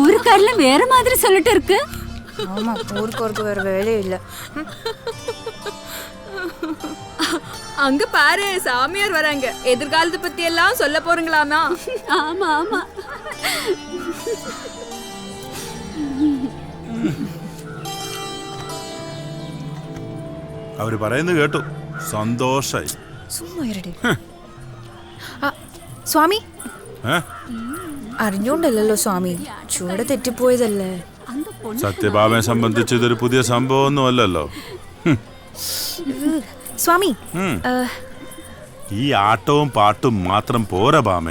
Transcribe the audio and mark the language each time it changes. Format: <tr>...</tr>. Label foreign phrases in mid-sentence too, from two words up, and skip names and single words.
<ta>ஊர்க்காரெல்லாம் வேற மாதிரி சொல்லிட்டு இருக்கு. ஆமா, ஊருக்கு வேற வேலையே இல்ல. அங்க பாரு, சாமியார் வராங்க. எதிர்காலத்தை பத்தி எல்லாம் சொல்ல போறீங்களாமா? ஆமா ஆமா.</ta> <ml>അവര് പറയുന്നത് കേട്ടു, സന്തോഷായി.</ml> <ta>சும்மா இருடி.</ta> <ml>സ്വാമി, അറിഞ്ഞോണ്ടല്ലോ സ്വാമി, ചൂടെ തെറ്റിപ്പോയതല്ലേ. സത്യഭാമയെ സംബന്ധിച്ച് ഇതൊരു പുതിയ സംഭവമൊന്നും അല്ലല്ലോ. സ്വാമി, ഈ ആട്ടവും പാട്ടും മാത്രം പോരാ ഭാമേ.</ml>